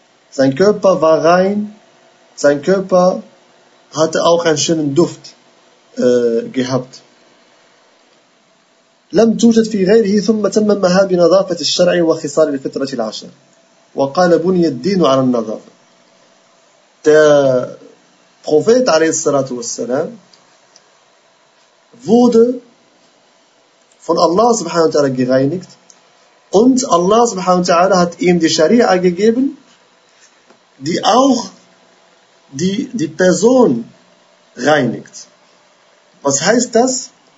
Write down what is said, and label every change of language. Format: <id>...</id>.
<de>Sein Körper war rein, sein Körper hatte auch einen schönen Duft gehabt.</de> <ar>لم توجد في غيره ثم تممها بنظافة الشرع وخصال الفطرة العشر وقال بني الدين على النظافة.</ar> <de>Der Prophet</de> <ar>عليه الصلاة والسلام</ar> <de>wurde von Allah</de> <ar>subhanahu wa ta'ala</ar> <de>gereinigt und Allah subhanahu wa ta'ala hat ihm die Scharia gegeben, die auch die Person reinigt. Was heißt das?</de>